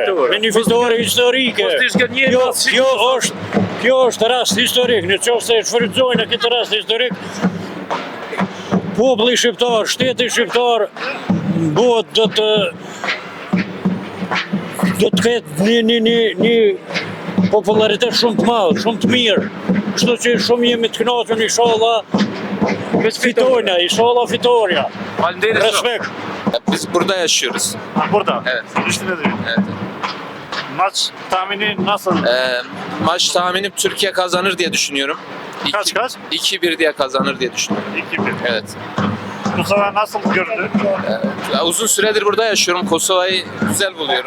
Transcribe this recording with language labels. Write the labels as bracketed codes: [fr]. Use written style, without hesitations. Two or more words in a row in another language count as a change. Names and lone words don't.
[sq] Me një fitore historike. Kjo është rast historik, në qoftë se shfrytëzojnë këtë rast historik, populli shqiptar, shteti shqiptar, do të ketë një popularitet shumë të madh, shumë të mirë. Kështu që shumë jemi të kënaqur, inshallah fitojna, inshallah fitoria. Faleminderit shumë. Respekt. [tr] Biz burada yaşıyoruz. Burada. Evet. Prishtine'de. Evet. Maç tahmini nasıl? Maç tahminim Türkiye kazanır diye düşünüyorum. Kaç? 2-1 diye kazanır diye düşünüyorum. 2-1. Evet. Kosova nasıl göründü? Uzun süredir burada yaşıyorum. Kosova'yı güzel buluyorum.